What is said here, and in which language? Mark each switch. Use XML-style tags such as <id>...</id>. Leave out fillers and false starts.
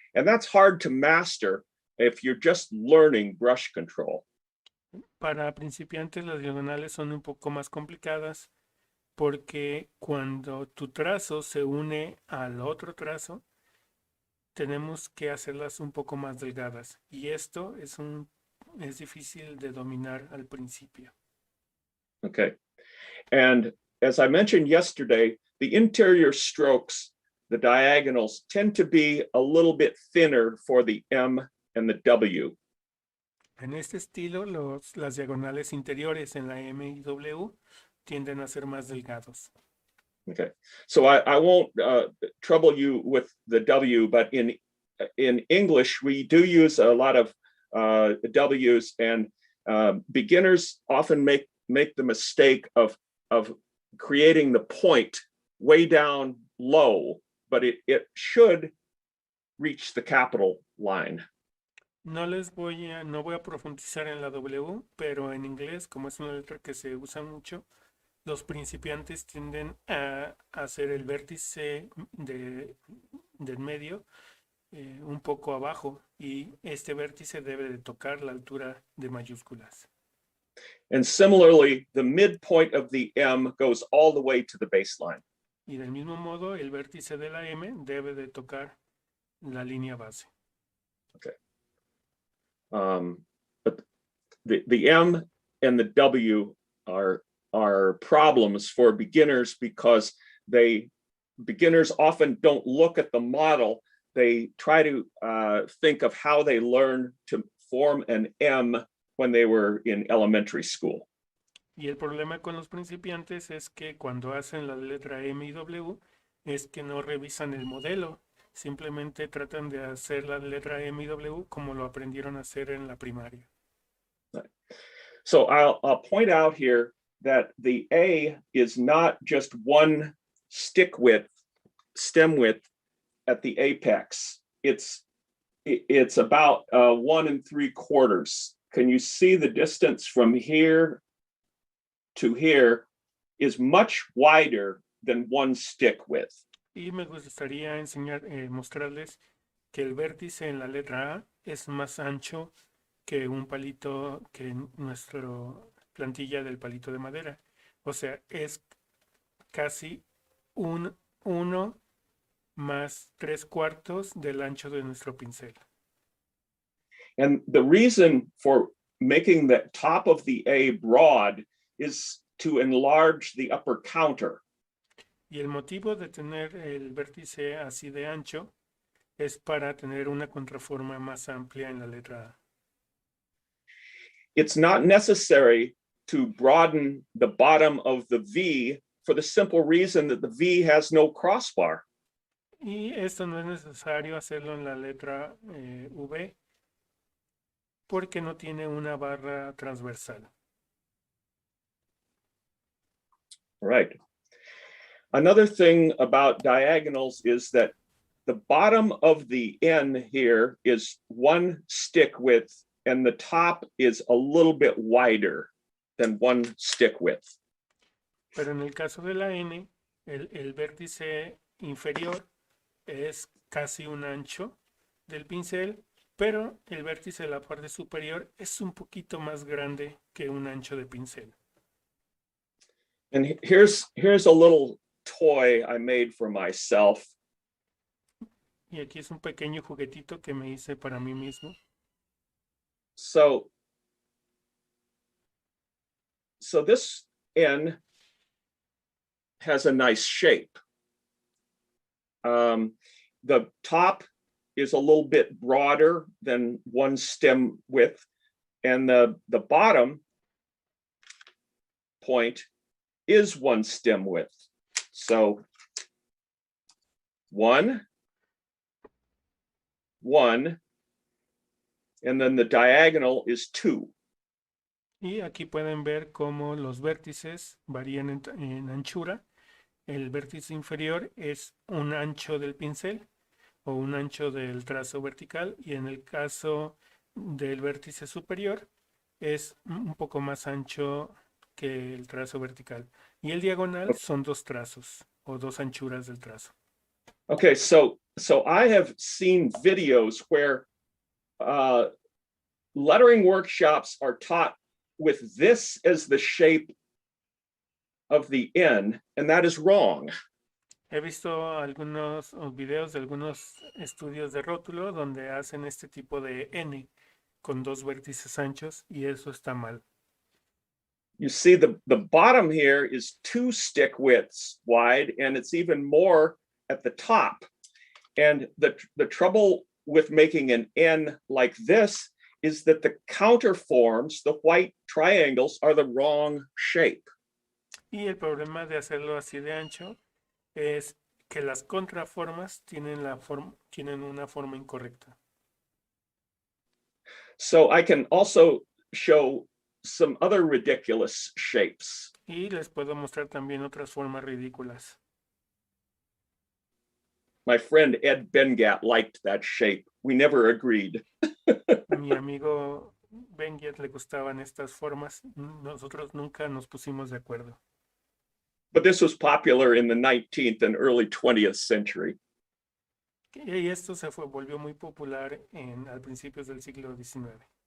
<en>And that's hard to master if you're just learning brush control.</en> <es>Para principiantes las diagonales son un poco más complicadas porque cuando tu trazo se une al otro trazo, tenemos que hacerlas un poco más delgadas y esto es difícil de dominar al principio.</es> <en>Okay. And as I mentioned yesterday, the interior strokes, the diagonals, tend to be a little bit thinner for the M and the W.</en> <es>En este estilo, las diagonales interiores en la M y W tienden a ser más delgados.</es> <en>Okay, so I won't trouble you with the W, but in English, we do use a lot of W's, and beginners often make the mistake of creating the point way down low, but it should reach the capital line.</en> <es>No voy a profundizar en la W, pero en inglés, como es una letra que se usa mucho, los principiantes tienden a hacer el vértice del medio un poco abajo y este vértice debe de tocar la altura de mayúsculas.</es> <en>And similarly, the midpoint of the M goes all the way to the baseline.</en> <es>Y del mismo modo, el vértice de la M debe de tocar la línea base.</es> <en>Okay. But the M and the W are problems for beginners because beginners often don't look at the model. They try to think of how they learn to form an M when they were in elementary school.</en> <es>Y el problema con los principiantes es que cuando hacen la letra M y W es que no revisan el modelo. Simplemente tratan de hacer la letra M y W como lo aprendieron a hacer en la primaria.</es> <en>So I'll point out here that the A is not just one stem width at the apex. It's about 1 3/4. Can you see the distance from here to here is much wider than one stick width?</en> <es>Y me gustaría mostrarles que el vértice en la letra A es más ancho que un palito, que nuestra plantilla del palito de madera. O sea, es casi 1 más 3/4 del ancho de nuestro pincel.</es> <en>And the reason for making the top of the A broad is to enlarge the upper counter.</en> <es>Y el motivo de tener el vértice así de ancho es para tener una contraforma más amplia en la letra A.</es> <en>It's not necessary to broaden the bottom of the V for the simple reason that the V has no crossbar.</en> <es>Y esto no es necesario hacerlo en la letra V porque no tiene una barra transversal.</es> <en>Right. Another thing about diagonals is that the bottom of the N here is one stick width and the top is a little bit wider than one stick width.</en> <es>Pero en el caso de la N, el vértice inferior es casi un ancho del pincel, pero el vértice de la parte superior es un poquito más grande que un ancho de pincel.</es> <en>And here's a little toy I made for myself.</en> <es>Y aquí es un pequeño juguetito que me hice para mí mismo.</es> <en>So this N has a nice shape. The top is a little bit broader than one stem width, and the bottom point is one stem width. So 1, and then the diagonal is 2.</en> <es>Y aquí pueden ver cómo los vértices varían en anchura. El vértice inferior es un ancho del pincel o un ancho del trazo vertical, y en el caso del vértice superior es un poco más ancho que el trazo vertical. Y el diagonal son dos trazos o dos anchuras del trazo.</es> <en>Okay, so I have seen videos where lettering workshops are taught with this as the shape of the N, and that is wrong.</en> <es>He visto algunos videos de algunos estudios de rótulo donde hacen este tipo de N con dos vértices anchos y eso está mal.</es> <en>You see the bottom here is 2 stick widths wide, and it's even more at the top. And the trouble with making an N like this is that the counterforms, the white triangles, are the wrong shape.</en> <es>Y el problema de hacerlo así de ancho es que las contraformas tienen una forma incorrecta.</es> <en>So I can also show some other ridiculous shapes.</en> <es>Y les puedo mostrar también otras formas ridículas.</es> <en>My friend Ed Bengat liked that shape. We never agreed.</en> <es>Mi amigo Benguet le gustaban estas formas. Nosotros nunca nos pusimos de acuerdo.</es> <en>But this was popular in the 19th and early 20th century.</en> <es>Y esto se volvió muy popular a principios del siglo XIX.</es>